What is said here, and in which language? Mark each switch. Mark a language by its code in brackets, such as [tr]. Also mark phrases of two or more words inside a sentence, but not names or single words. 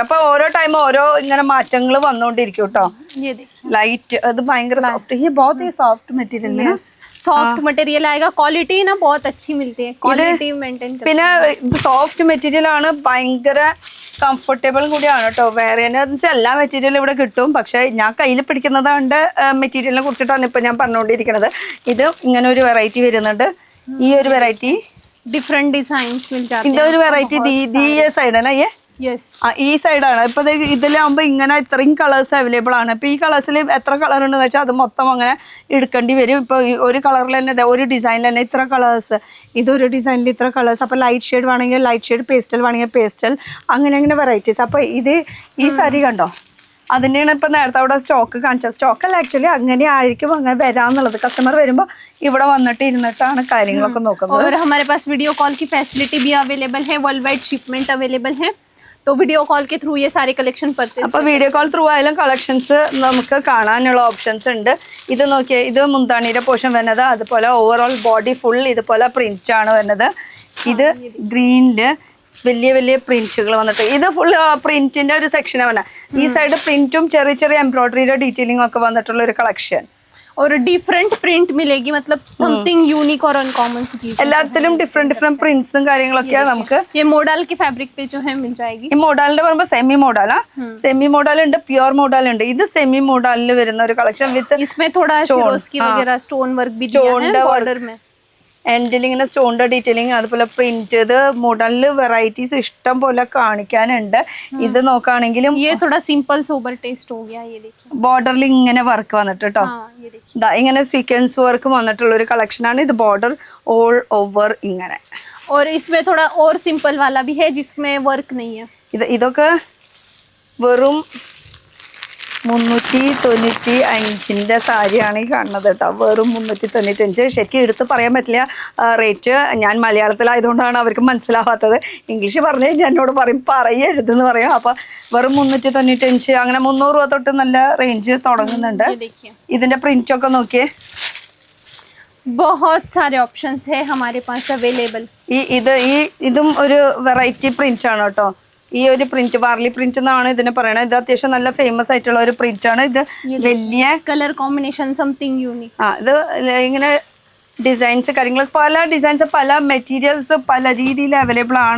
[ml] അപ്പൊ ഓരോ ടൈം ഓരോ ഇങ്ങനെ മാറ്റങ്ങൾ വന്നുകൊണ്ടിരിക്കും കേട്ടോ. ലൈറ്റ് അത് ഭയങ്കര സോഫ്റ്റ്. [hi] ये बहुत ही [en] soft material [hi] है. [en] soft material [hi] आएगा. क्वालिटी ना बहुत अच्छी मिलती है, [en] quality maintain [hi] करते हैं. [ml] പിന്നെ [en] soft material [ml] ആണ്, ഭയങ്കര കംഫർട്ടബിളും കൂടിയാണ് കേട്ടോ. വേറെ എല്ലാ മെറ്റീരിയലും ഇവിടെ കിട്ടും. പക്ഷെ ഞാൻ കയ്യിൽ പിടിക്കുന്നതുകൊണ്ട് മെറ്റീരിയലിനെ കുറിച്ചിട്ടാണ് ഇപ്പൊ ഞാൻ പറഞ്ഞുകൊണ്ടിരിക്കുന്നത്. ഇത് ഇങ്ങനെ ഒരു വെറൈറ്റി വരുന്നുണ്ട്. ഈ ഒരു വെറൈറ്റി [en] different designs [hi] मिल जाते हैं. [ml] ഇതൊരു വെറൈറ്റി ഈ സൈഡല്ല यस ഈ സൈഡാണ്. ഇപ്പൊ ഇതിലാകുമ്പോ ഇങ്ങനെ ഇത്രയും [en] colours available [ml] ആണ്. ഇപ്പൊ ഈ കളേഴ്സിൽ എത്ര കളർ ഉണ്ടെന്ന് വെച്ചാൽ അത് മൊത്തം അങ്ങനെ എടുക്കേണ്ടി വരും. ഇപ്പൊ ഒരു കളറിൽ തന്നെ ഒരു ഡിസൈനിൽ തന്നെ ഇത്ര കളേഴ്സ്, ഇതൊരു ഡിസൈനിൽ ഇത്ര കളേഴ്സ്. അപ്പൊ [en] light shade [ml] വേണമെങ്കിൽ [en] light shade, [ml] പേസ്റ്റൽ വേണമെങ്കിൽ പേസ്റ്റൽ, അങ്ങനെ വെറൈറ്റീസ്. അപ്പൊ ഇത് ഈ സാരി കണ്ടോ, അതിൻ്റെയാണ് ഇപ്പൊ നേരത്തെ അവിടെ സ്റ്റോക്ക് കാണിച്ചത്. സ്റ്റോക്കല്ല, ആക്ച്വലി അങ്ങനെ ആയിരിക്കും അങ്ങനെ വരാന്നുള്ളത്. കസ്റ്റമർ വരുമ്പോൾ ഇവിടെ വന്നിട്ട് ഇരുന്നിട്ടാണ് കാര്യങ്ങളൊക്കെ നോക്കുന്നത്. [hi] और हमारे पास [en] video call [hi] की फैसिलिटी भी अवेलेबल है, [en] world wide shipment available [hi] है. तो [en] video call [hi] के थ्रू ये सारे [en] collection purchase. [ml] അപ്പോൾ [en] video call through [ml] ആയാലും കളക്ഷൻസ് നമുക്ക് കാണാനുള്ള ഓപ്ഷൻസ് ഉണ്ട്. ഇത് നോക്കിയാൽ ഇത് മുന്താണിയുടെ പോർഷൻ വരുന്നത്. അതുപോലെ [en] overall body full [ml] ഇതുപോലെ പ്രിന്റ് ആണ് വരുന്നത്. ഇത് ഗ്രീനില് വലിയ വലിയ പ്രിന്റുകൾ വന്നിട്ട് ഇത് ഫുൾ പ്രിന്റിന്റെ ഒരു സെക്ഷനാണ് വരുന്നത്. ഈ സൈഡ് പ്രിന്റും ചെറിയ ചെറിയ എംബ്രോയിഡറിയുടെ ഡീറ്റെയിലിംഗ് ഒക്കെ വന്നിട്ടുള്ള ഒരു കളക്ഷൻ. [hi] और [en] different print [hi] मिलेगी, मतलब [en] something unique [hi] और अनकॉमन सी चीज. [ml] എല്ലാത്തിലും ഡിഫറെന്റ് പ്രിന്റ്സും കാര്യങ്ങളൊക്കെയാണ് നമുക്ക്. [hi] ये मॉडल के फैब्रिक पे जो है मिल जाएगी. [ml] ഈ മോഡലിന്റെ പറയുമ്പോൾ സെമി മോഡലാ. [en] semi model [ml] ഉണ്ട്, [en] pure model [ml] ഉണ്ട്. ഇത് സെമി മോഡലിൽ വരുന്ന ഒരു കളക്ഷൻ വിത്ത് [hi] इसमें थोड़ा शिरोस्की वगैरह [en] stone work [hi] भी दिया है बॉर्डर में. [ml] എൻഡിൽ ഇങ്ങനെ സ്റ്റോണിന്റെ ഡീറ്റെയിലിംഗ്, അതുപോലെ പ്രിന്റ്. ഇത് മോഡലിൽ വെറൈറ്റീസ് ഇഷ്ടം പോലെ കാണിക്കാനുണ്ട്. ഇത് നോക്കുകയാണെങ്കിലും [hi] ये थोड़ा [en] simple sober taste [hi] हो गया. ये देखिए [ml] ബോർഡറിൽ ഇങ്ങനെ വർക്ക് വന്നിട്ട് കേട്ടോ. [hi] ये देखिए [ml] ഇങ്ങനെ [en] sequence work [ml] വന്നിട്ടുള്ള ഒരു കളക്ഷനാണ്. ഇത് [en] border all over [ml] ഇങ്ങനെ. [hi] और इसमें थोड़ा और सिंपल वाला भी है जिसमें वर्क नहीं है. [ml] ഇതൊക്കെ വെറും 395ന്റെ സാരിയാണ് ഈ കാണുന്നത് കേട്ടോ. വെറും 395. ശരിക്കും എടുത്ത് പറയാൻ പറ്റില്ല റേറ്റ്. ഞാൻ മലയാളത്തിലായതുകൊണ്ടാണ് അവർക്ക് മനസ്സിലാവാത്തത്. ഇംഗ്ലീഷ് പറഞ്ഞു കഴിഞ്ഞാൽ എന്നോട് പറയരുതെന്ന് പറയും. അപ്പോൾ വെറും 395, അങ്ങനെ 300 രൂപ തൊട്ട് നല്ല റേഞ്ച് തുടങ്ങുന്നുണ്ട്. ഇതിന്റെ പ്രിന്റ് ഒക്കെ നോക്കിയേ. [hi] बहुत सारे ऑप्शंस है हमारे पास अवेलेबल. [ml] ഇതും ഒരു വെറൈറ്റി പ്രിന്റ് ആണ് കേട്ടോ. ഈ ഒരു പ്രിന്റ് വാർലി പ്രിന്റ് എന്നാണ് ഇതിനെ പറയണത്. ഇത് അത്യാവശ്യം നല്ല ഫേമസ് ആയിട്ടുള്ള ഒരു പ്രിന്റ് ആണ്. ഇത് വലിയ [en] colour combination something unique. [ml] ഇത് ഇങ്ങനെ ഡിസൈൻസ് കാര്യങ്ങൾ പല ഡിസൈൻസ് പല മെറ്റീരിയൽസ് പല രീതിയിൽ അവൈലബിൾ ആണ്.